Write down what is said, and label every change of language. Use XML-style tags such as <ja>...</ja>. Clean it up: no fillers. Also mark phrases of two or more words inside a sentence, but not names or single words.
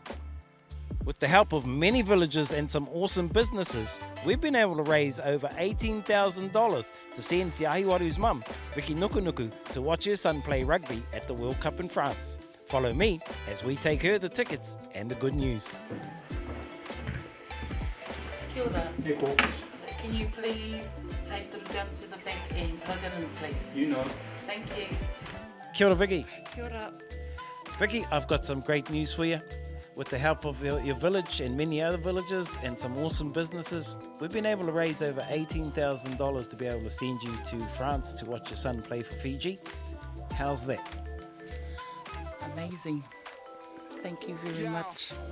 <en>With the help of many villagers and some awesome businesses, we've been able to raise over $18,000 to send Te Ahiwaru's mum, Vicki Nukunuku, to watch her son play rugby at the World Cup in France. Follow me as we take her the tickets and the good news.</en> <mi>Kia ora.</mi> <en>Can you please take them down to the back and plug it in, please? You know. Thank you.</en> <mi>Kia ora, Vicki. Kia ora.</mi> <en>Vicki, I've got some great news for you. With the help of your village and many other villages and some awesome businesses, we've been able to raise over $18,000 to be able to send you to France to watch your son play for Fiji. How's that? Amazing. Thank you very much.</en>